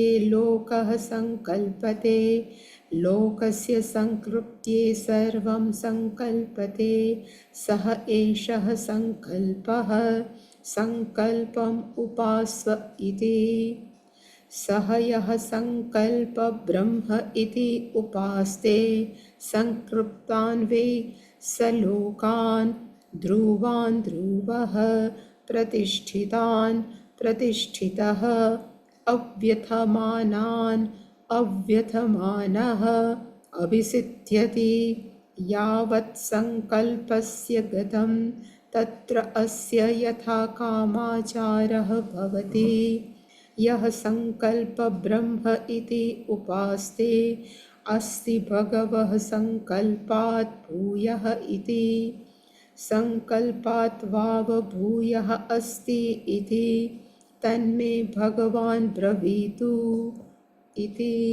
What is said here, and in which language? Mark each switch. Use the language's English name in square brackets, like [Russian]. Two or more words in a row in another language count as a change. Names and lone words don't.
[Sanskrit] लोकः संकल्पते लोकस्य संकृप्त्ये सर्वं संकल्पते सः एषः संकल्पः संकल्पम् उपास्व इति सः यः संकल्प ब्रह्म इति उपास्ते संकृप्तान् वै स लोकान् ध्रुवान् ध्रुवः प्रतिष्ठितान् प्रतिष्ठितः અવ્યથમાનાન અવ્યથમાનઃ અભિસિદ્ધ્યતિ યાવત સંકલ્પસ્ય ગતમ તત્ર અસ્ય યથા કામાચારઃ ભવતિ યહ સંકલ્પ બ્રહ્મ ઇતિ ઉપાસ્તે અસ્તિ ભગવઃ સંકલ્પાત ભૂયઃ ઇતિ સંકલ્પાત વાવ ભૂયઃ અસ્તિ ઇતિ તન્મે ભગવાન બ્રવીતુ ઇતિ.